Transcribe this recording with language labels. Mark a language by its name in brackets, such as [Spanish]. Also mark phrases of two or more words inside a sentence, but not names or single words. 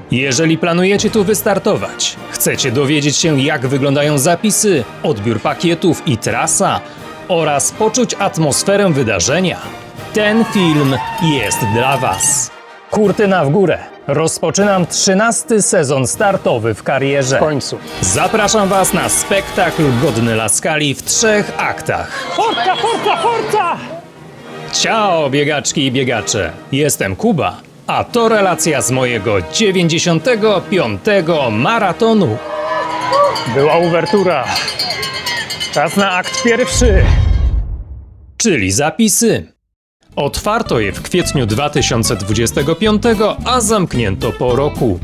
[Polish] Jeżeli planujecie tu wystartować, chcecie dowiedzieć się, jak wyglądają zapisy, odbiór pakietów i trasa oraz poczuć atmosferę wydarzenia, ten film jest dla Was. Kurtyna w górę. Rozpoczynam 13. sezon startowy w karierze. W końcu. Zapraszam Was na spektakl godny La Scali w 3 aktach. [Italian] Forza, forza, forza! [Polish] Ciao, biegaczki i biegacze. Jestem Kuba, a to relacja z mojego 95. maratonu. Była uwertura. Czas na akt pierwszy. Czyli zapisy. Otwarto je w kwietniu 2025, a zamknięto po roku.